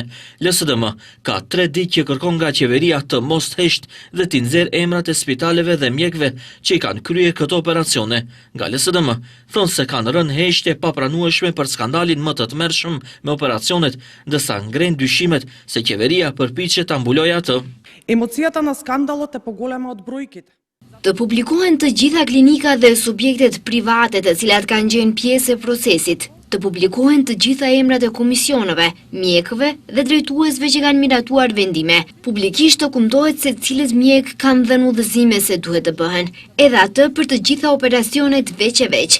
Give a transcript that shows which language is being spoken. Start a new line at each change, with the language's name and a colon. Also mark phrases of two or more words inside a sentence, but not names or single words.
Albanian: LSDM ka 3 ditë që kërkon nga qeveria të mos heshtë dhe t'i nxjerrë emrat e spitaleve dhe mjekëve që i kanë kryer këto operacione. Nga LSDM thonë se kanë rënë heshtje papranueshme për skandalin më të tmerrshëm me operacionet, ndërsa ngren dyshimet se qeveria përpiqet ta mbulojë atë.
Macedonian: Емоцијата на скандалот е поголема од бројките.
Albanian: Të publikohen të gjitha klinika dhe subjektet private të cilat kanë qenë pjesë e procesit. Të publikohen të gjitha emrat e komisioneve, mjekëve dhe drejtuesve që kanë miratuar vendime. Publikisht dokumtohet se cilët mjek kanë dhënë udhëzime se duhet të bëhen, edhe atë për të gjitha operacionet veç e veç.